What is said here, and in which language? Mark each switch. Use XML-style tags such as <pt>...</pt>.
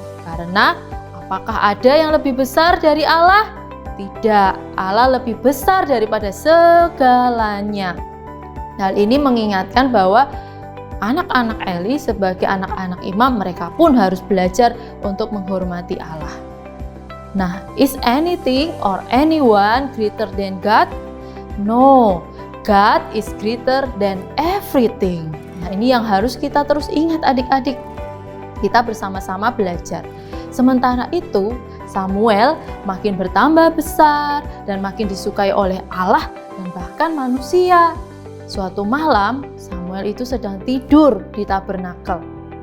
<id>Karena apakah ada yang lebih besar dari Allah? Tidak, Allah lebih besar daripada segalanya. Hal ini mengingatkan bahwa anak-anak Eli sebagai anak-anak imam, mereka pun harus belajar untuk menghormati Allah.</id> <en>Nah, is anything or anyone greater than God? No, God is greater than everything.</en> <id>Nah, ini yang harus kita terus ingat adik-adik. Kita bersama-sama belajar. Sementara itu, Samuel makin bertambah besar dan makin disukai oleh Allah dan bahkan manusia. Suatu malam, Samuel itu sedang tidur di tabernakel.</id>